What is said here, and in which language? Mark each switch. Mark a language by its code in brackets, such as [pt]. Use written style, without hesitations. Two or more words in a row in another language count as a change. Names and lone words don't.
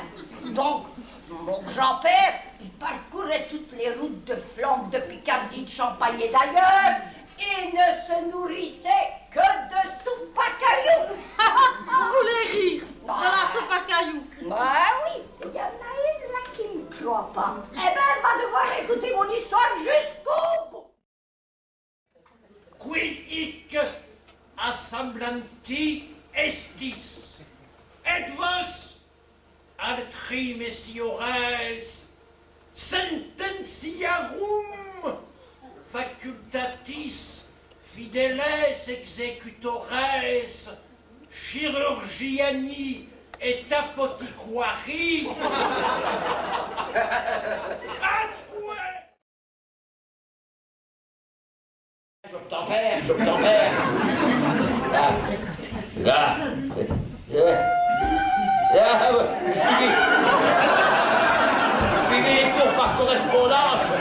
[fr] Donc, mon grand-père, il parcourait toutes les routes de Flandre, de Picardie, de Champagne et d'ailleurs, et ne se nourrissait que de soupe à cailloux. Vous voulez rire de la soupe à cailloux? Ah oui, il y en a une là qui ne croit pas. Eh ben, elle va devoir écouter mon histoire jusqu'au bout. [la] Qui hic assemblanti estis, et vos ad trimessiores sententiarum facultatis fideles executores chirurgiani et apotiquari [fr] Je t'emmerde. Là. Suivez les cours par correspondance.